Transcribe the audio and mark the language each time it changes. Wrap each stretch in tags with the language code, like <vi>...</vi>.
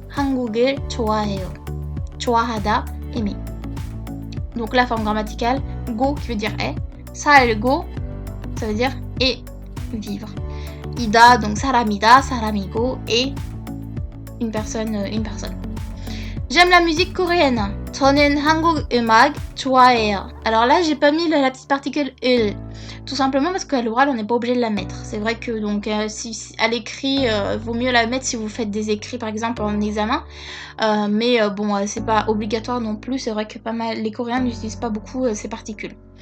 <ko>한국을 좋아해요. 좋아하다, aimer.</ko> <fr>Donc la forme grammaticale, go qui veut dire est, 살고, ça veut dire et, vivre. ida, donc 사람이다, 사람이고, et une personne. J'aime la musique coréenne.</fr> <ko>저는 한국 음악 좋아해요.</ko> <fr>Alors là, j'ai pas mis la petite particule il, tout simplement parce qu'à l'oral, on n'est pas obligé de la mettre. C'est vrai que donc si à l'écrit, vaut mieux la mettre si vous faites des écrits par exemple en examen. Mais bon, c'est pas obligatoire non plus. C'est vrai que pas mal les Coréens n'utilisent pas beaucoup ces particules.</fr>